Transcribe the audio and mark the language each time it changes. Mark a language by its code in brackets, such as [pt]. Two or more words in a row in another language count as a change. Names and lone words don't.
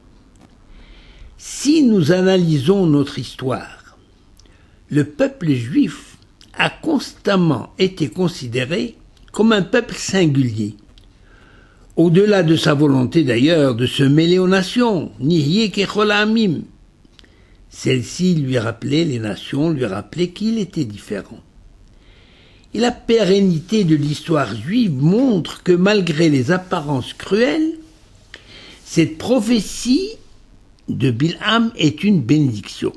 [fr] Si nous analysons notre histoire, le peuple juif a constamment été considéré comme un peuple singulier. Au-delà de sa volonté d'ailleurs de se mêler aux nations, [he] נהיה ככל העמים. [fr] Celles-ci lui rappelaient, les nations lui rappelaient qu'il était différent. Et la pérennité de l'histoire juive montre que malgré les apparences cruelles, cette prophétie de Bilham est une bénédiction.